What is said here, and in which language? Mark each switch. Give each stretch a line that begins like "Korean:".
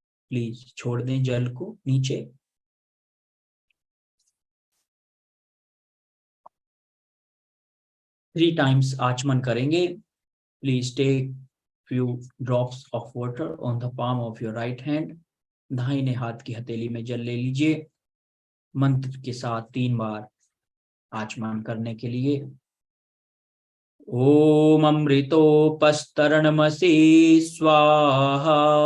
Hindi: Please छोड़ दें जल को नीचे।
English: three times
Hindi: आचमन करेंगे।
English: Please take few drops of water on the palm of your right hand.
Hindi: दाहिने हाथ की हथेली में जल ले लीजिए। मंत्र के साथ 3 बार आचमन करने के लिए।
Sanskrit: ओम अमृतोपस्तरणमसि स्वाहा।